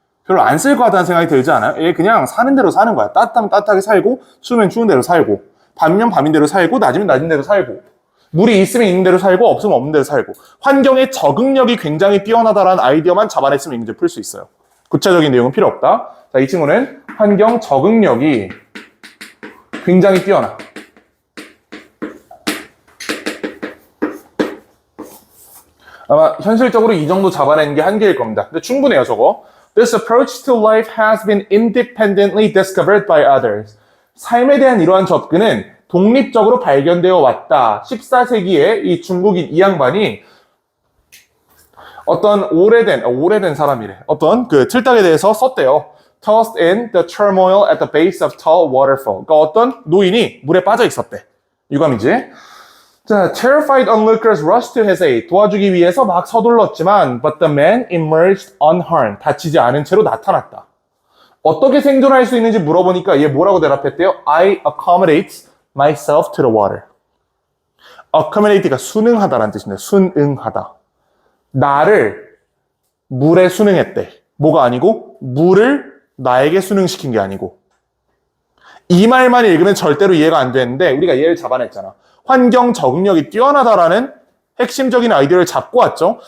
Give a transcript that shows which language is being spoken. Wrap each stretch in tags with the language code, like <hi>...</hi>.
<ko>별로 안 쓸 것 같다는 생각이 들지 않아요? 얘 그냥 사는 대로 사는 거야. 따뜻하면 따뜻하게 살고, 추우면 추운 대로 살고, 밤이면 밤인 대로 살고, 낮이면 낮인 대로 살고, 물이 있으면 있는 대로 살고, 없으면 없는 대로 살고, 환경에 적응력이 굉장히 뛰어나다라는 아이디어만 잡아냈으면 이 문제 풀 수 있어요. 구체적인 내용은 필요 없다. 자, 이 친구는 환경 적응력이 굉장히 뛰어나. 아마 현실적으로 이 정도 잡아내는 게 한계일 겁니다. 근데 충분해요, 저거.</ko> <en>This approach to life has been independently discovered by others.</en> <ko>삶에 대한 이러한 접근은 독립적으로 발견되어 왔다. 14세기에 이 중국인 이 양반이 어떤 오래된 사람이래. 어떤 그 틀딱에 대해서 썼대요.</ko> <en>Tossed in the turmoil at the base of tall waterfall.</en> <ko>그러니까 어떤 노인이 물에 빠져 있었대. 유감이지. 자,</ko> <en>terrified onlookers rushed to his aid.</en> <ko>도와주기 위해서 막 서둘렀지만,</ko> <en>but the man emerged unharmed.</en> <ko>다치지 않은 채로 나타났다. 어떻게 생존할 수 있는지 물어보니까 얘 뭐라고 대답했대요?</ko> <en>I accommodate myself to the water.</en> <ko>accommodate가 순응하다라는 뜻입니다. 순응하다. 나를 물에 순응했대. 뭐가 아니고 물을 나에게 순응시킨 게 아니고. 이 말만 읽으면 절대로 이해가 안 되는데 우리가 얘를 잡아냈잖아. 환경 적응력이 뛰어나다라는 핵심적인 아이디어를 잡고 왔죠.</ko>